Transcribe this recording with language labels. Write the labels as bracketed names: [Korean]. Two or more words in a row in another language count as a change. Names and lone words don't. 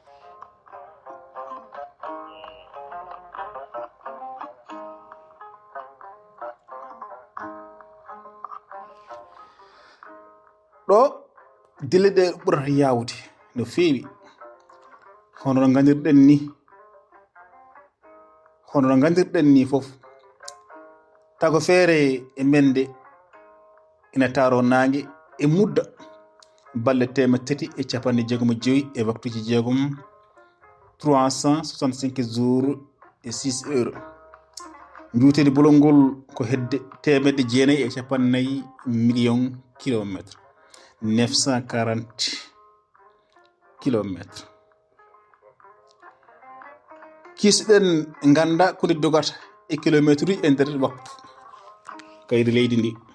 [Fula] ɗo dille ɗe ɓurata yawde no feewi hono no gandirɗen ni fof. tago feere e mende ina taro nange e mudda balle 365 e waktuji 6 [French] 365 jours et 6 heures. [Fula] njuutedi bolol ngol ko hedde 940 [French] millions kilométre [Fula] 940 kilométre. kisɗen ganda ko dogata e kilométre uji e nder waktu kayri leydi ndi.